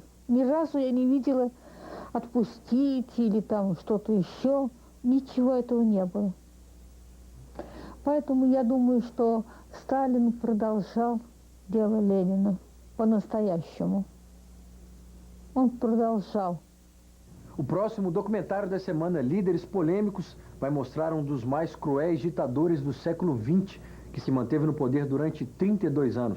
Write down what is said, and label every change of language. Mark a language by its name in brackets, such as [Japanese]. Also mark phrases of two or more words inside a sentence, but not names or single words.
[Russian] Ни разу я не видела отпустить или там что-то еще. Ничего этого не было. Поэтому я думаю, что Сталин продолжал дело Ленина по-настоящему. он продолжал. [Portuguese] O próximo documentário da semana, Líderes Polêmicos, vai mostrar um dos mais cruéis ditadores do século XX, que se manteve no poder durante 32 anos.